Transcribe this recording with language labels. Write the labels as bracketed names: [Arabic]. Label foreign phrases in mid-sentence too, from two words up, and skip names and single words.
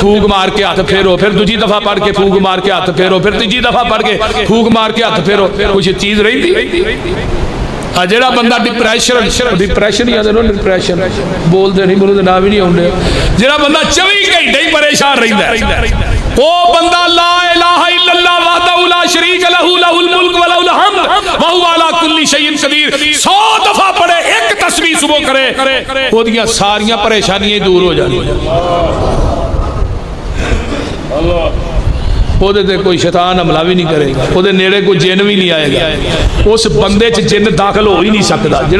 [Punjabi] پھوک مار کے ہاتھ پھیرو فیر دوجی دفعہ پڑھ کے پھوک مار کے ہاتھ پھیرو فیر تیجی دفعہ پڑھ کے پھوک مار کے ہاتھ پھیرو کچھ چیز رہی جیہڑا بندہ ڈپریشن ہی آدے ڈپریشن بولتے نہیں بولتے نا بھی نہیں آؤندے جیہڑا بندہ 24 گھنٹے ہی پریشان رہندا وہ بندہ [Arabic] لا إله إلا الله وحده لا شريك له له الملك وله الحمد وهو على كل شيء قدير [Punjabi] 100 دفعہ پڑھے ایک تسبیح صبح کرے اودیاں ساریاں پریشانیاں دور ہو جانیاں اللہ اودے تے کوئی شیطان حملہ بھی نہیں کرے گا اودے نیڑے کوئی جن بھی نہیں آئے گا اس بندے چ جن داخل ہو ہی نہیں سکتا جیہڑا